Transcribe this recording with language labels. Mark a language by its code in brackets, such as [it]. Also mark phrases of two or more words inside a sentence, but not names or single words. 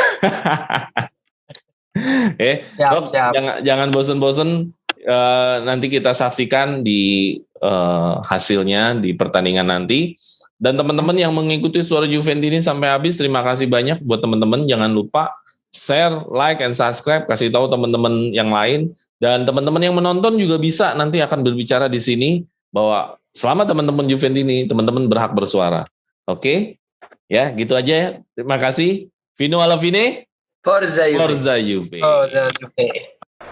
[id] Siap. Jangan bosan-bosan. Nanti kita saksikan di hasilnya di pertandingan nanti. Dan teman-teman yang mengikuti Suara Juventini sampai habis, terima kasih banyak buat teman-teman. Jangan lupa [en] share, like, and subscribe, [id] kasih tahu teman-teman yang lain. Dan teman-teman yang menonton juga bisa nanti akan berbicara di sini bahwa selama teman-teman Juventini, teman-teman berhak bersuara. Oke? Ya, gitu aja ya. Terima kasih. [it] Vino alla fine. Forza Juve. Forza Juve. Oh, Juve.